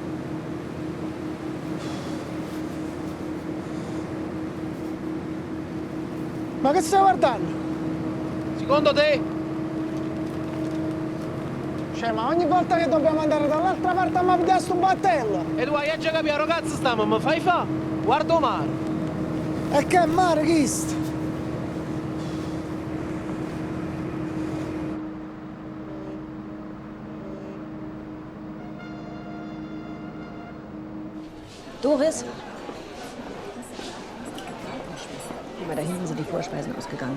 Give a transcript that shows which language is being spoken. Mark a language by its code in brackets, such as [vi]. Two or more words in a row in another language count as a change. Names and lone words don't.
[it] Ma che stai guardando? Secondo te? Cioè, ma ogni volta che dobbiamo andare dall'altra parte a vedere sto battello! E tu hai già capito, ragazzi, stiamo, ma fai fa? Guarda mare. E che mare che sta? Doris? [de] Guck mal, da hinten sind die Vorspeisen ausgegangen.